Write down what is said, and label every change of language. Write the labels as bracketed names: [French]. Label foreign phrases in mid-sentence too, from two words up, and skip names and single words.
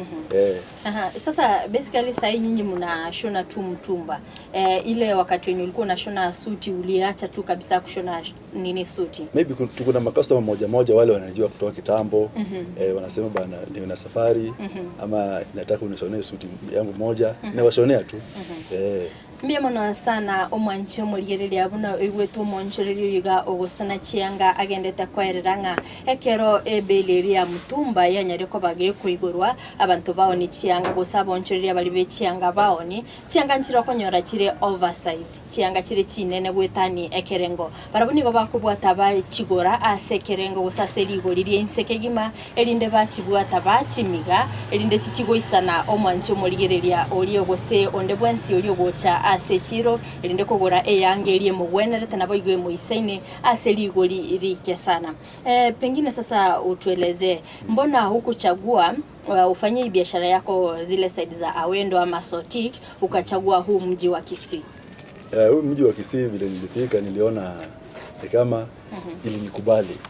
[Swahili] Sasa basically sasa nyinyi mnashona tu mtumba. Ile wakati wenye ulikuwa unashona suti uliacha tu kabisa kushona nini suti? Maybe tuko na customer moja wale wanajua kutoka kitambo. Wanasema bana nina safari ama nataka unishonee suti yangu moja na washonea tu. [Gusii] Mbiye mono sana omwanchi omurigereria buna igweto monchererio yiga ogosana chianga agendete kwereranga ekero ebeleria mutumba yanyare ko bagekuigurwa abantu baoni chianga gosaba onchereria bali be chianga baoni chianga nchira konyora chire oversize chianga chire chinene gwetani ekerengo barabuni go bakubwata ba chigora asekerengo gosaseri igoririe insekegima elinde bachibwata bachimiga elinde chichigoisana omwanchi omurigereria oli ogose onde bwansi oli ogocha ase chiro rinde kugura eyangerie mugwenerete nabo igwe muisaine ase ligoli rike sana. [Swahili] Pengine sasa utueleze mbona hukuchagua ufanye biashara yako zile side za Awendo ama Sotik ukachagua huu mji wa Kisii? Huu mji wa Kisii vile nilifika niliona kama ili nikubali.